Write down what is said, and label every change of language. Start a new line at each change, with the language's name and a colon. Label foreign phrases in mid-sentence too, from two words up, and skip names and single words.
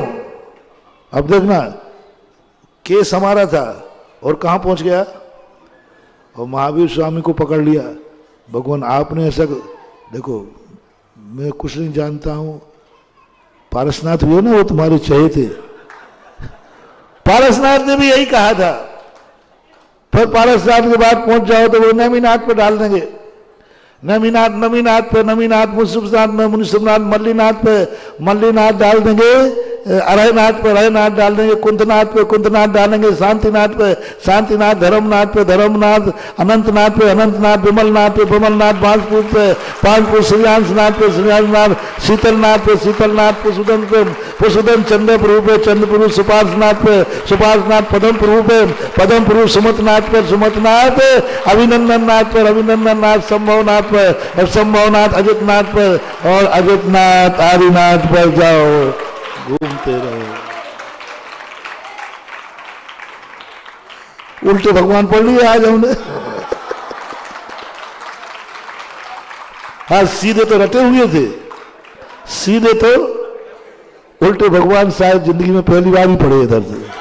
Hindi: अब देखना केस हमारा था और कहां पहुंच गया, और महावीर स्वामी को पकड़ लिया। भगवान आपने ऐसा, देखो मैं कुछ नहीं जानता हूं, पारसनाथ हुए ना वो तुम्हारे चहे थे, पारसनाथ ने भी यही कहा था। फिर पारसनाथ के बाद पहुंच जाओ तो वो नमीनाथ पर डाल देंगे, नमीनाथ नमीनाथ पे नमीनाथ, मुनिसुनाथ में मुनिसुनाथ, मल्लीनाथ पे मल्लीनाथ डाल देंगे, अरहनाथ पे अरहनाथ डाल देंगे, कुंतनाथ पे कुंतनाथ डालेंगे, शांतिनाथ पे शांतिनाथ, धर्मनाथ पे धर्मनाथ, अनंतनाथ पे अनंतनाथ, विमलनाथ पे विमलनाथ, बांसपुर पे बांसपुर, श्रीयांशनाथ पे श्रीयांशनाथ, शीतलनाथ पे शीतलनाथ, पुष्पदन पे पुष्पदन, चंद्रप्रभु पे चंद्रप्रभु, सुपार्शनाथ पे सुपार्शनाथ, पदमप्रभु पे पदमप्रभु, सुमतनाथ पे सुमतनाथ, अभिनंदननाथ पर अभिनंदननाथ, संभवनाथ पर और संभवनाथ, अजितनाथ पर और अजितनाथ, आदिनाथ पर जाओ, घूमते रहो। उल्टे भगवान पढ़ लिए आज हमने। हाँ सीधे तो रटे हुए थे, सीधे तो उल्टे भगवान शायद जिंदगी में पहली बार ही पढ़े इधर से।